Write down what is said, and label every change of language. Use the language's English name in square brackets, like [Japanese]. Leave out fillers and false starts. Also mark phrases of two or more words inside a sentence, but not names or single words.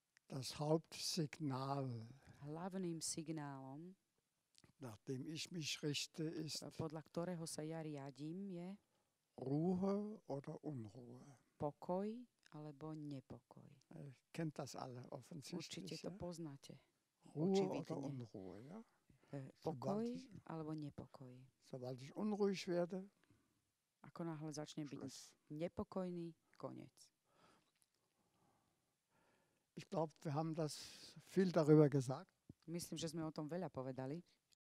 [German] Das Hauptsignal, [Slovak] Hlavným signálom, [German] nach dem ich mich richte, ist [Slovak] podľa ktorého sa ja riadím, je [German] Ruhe oder Unruhe. [Slovak] pokoj alebo nepokoj. [German] Kennt das alle [Slovak] Určite [German] offensichtlich. [Slovak] to [German] Ja? [Slovak] poznáte. [German] Ruhe oder [Slovak] očividne. [German] Unruhe. Ja? [Slovak] Pokoj alebo nepokoj. [German] Sobald ich unruhig werde, [Slovak] Ako náhle začne byť [German] Schluss. [Slovak] nepokojný, koniec. [German] Ich glaube, wir haben das viel darüber gesagt. [Slovak] Myslím, že sme o tom veľa povedali.